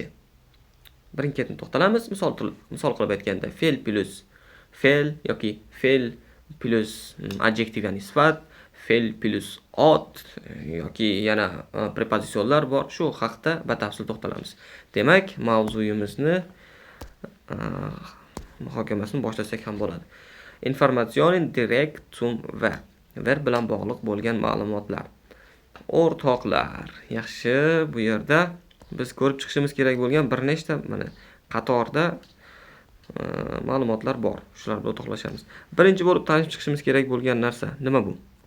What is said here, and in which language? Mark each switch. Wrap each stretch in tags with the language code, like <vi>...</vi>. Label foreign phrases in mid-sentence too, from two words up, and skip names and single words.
<uz>Birin-ketin to'xtalamiz. Misol qilib aytganda, fe'l plus fe'l yoki fe'l plus adjektiv ya'ni sifat, fe'l plus ot yoki yana prepozisionlar bor. Shu haqda batafsil to'xtalamiz. Demak, mavzuyimizni muhokamasini boshlasak ham bo'ladi.</uz> <de>Informatsion direkt zum verb.</de> <uz>Verb bilan bog'liq bo'lgan ma'lumotlar. O'rtoqlar, yaxshi, bu yerda biz ko'rib chiqishimiz kerak bo'lgan bir nechta mana qatorda ma'lumotlar bor. Shular bilan o'rtoqlashamiz. Birinchi bo'lib tanishib chiqishimiz kerak bo'lgan narsa nima bu?</uz>